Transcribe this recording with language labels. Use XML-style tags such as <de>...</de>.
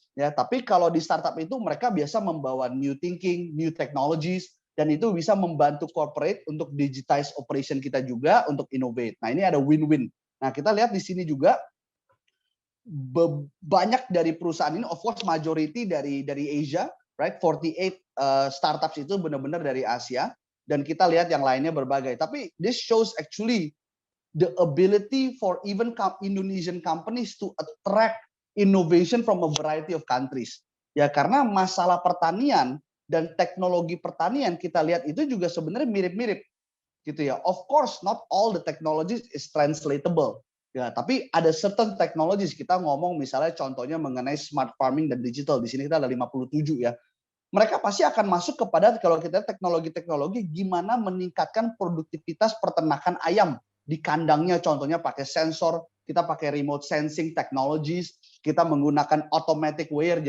<id>Ya, tapi kalau di startup itu mereka biasa membawa</id> <en>new thinking, new technologies,</en> <id>dan itu bisa membantu corporate untuk digitize operation kita juga untuk innovate. Nah, ini ada win-win. Nah, kita lihat di sini juga banyak dari perusahaan ini,</id> <en>of course majority</en> <id>dari Asia, right? 48 startups itu benar-benar dari Asia, dan kita lihat yang lainnya berbagai. Tapi</id> <en>this shows actually the ability for even Indonesian companies to attract innovation from a variety of countries.</en> <id>Ya, karena masalah pertanian dan teknologi pertanian kita lihat itu juga sebenarnya mirip-mirip gitu ya.</id> <en>Of course not all the technologies is translatable.</en> <id>Ya, tapi ada</id> <en>certain technologies,</en> <id>kita ngomong misalnya contohnya mengenai smart farming dan digital. Di sini kita ada 57 ya. Mereka pasti akan masuk kepada, kalau kita teknologi-teknologi gimana meningkatkan produktivitas peternakan ayam di kandangnya, contohnya pakai sensor, kita pakai remote sensing technologies, kita menggunakan automatic weir.</id>